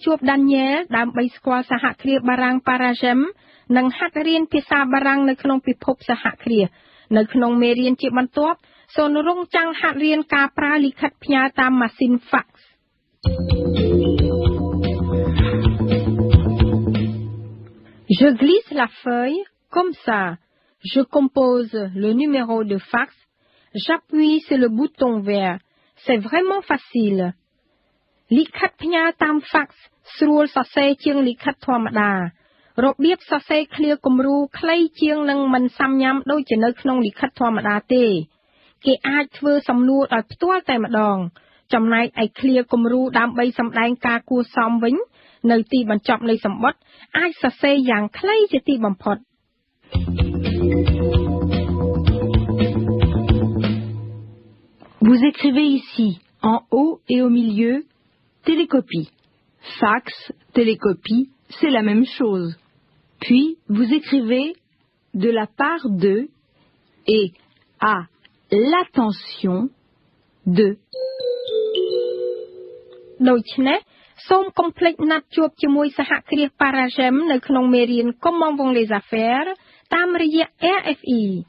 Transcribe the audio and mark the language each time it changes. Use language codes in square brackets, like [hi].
[km] Daniel ដើម្បីស្គាល់សហគ្រាសបារាំង Paragem និងហាត់រៀនភាសាបារាំងនៅក្នុងពិភពសហគ្រាសនៅក្នុងមេរៀនជាបន្ទាប់សូនរងចាំងហាត់រៀនការប្រើលិខិតផ្ញើតាមម៉ាស៊ីន fax [fr] Je glisse la feuille comme ça. Je compose le numéro de fax. J'appuie sur le bouton vert. C'est vraiment facile. [km] លិខិតផ្ញើតាម fax ស្រួលសរសេរជាងលិខិតធម្មតារបៀបសរសេរឃ្លាគំរូខ្លីជាងនិងមិនសាំញ៉ាំដូចជានៅក្នុងលិខិតធម្មតាទេគេអាចធ្វើសំណួរដោយផ្ទាល់តែម្ដងចំណែកឯឃ្លាគំរូដើម្បីសម្ដែងការគួរសមវិញនៅទីបញ្ចប់នៃសម្បត្តិអាចសរសេរយ៉ាងខ្លីជាទីបំផុត [fr] Vous écrivez ici en haut et au milieu télécopie. Fax, télécopie, c'est la même chose. Puis, vous écrivez de la part de et à l'attention de. [km] ដូច្នេះសូមកុំភ្លេចណាត់ជួបជាមួយសហគ្រាស Paragem នៅក្នុងមេរៀន Comment vont les affaires តាមរយៈ RFE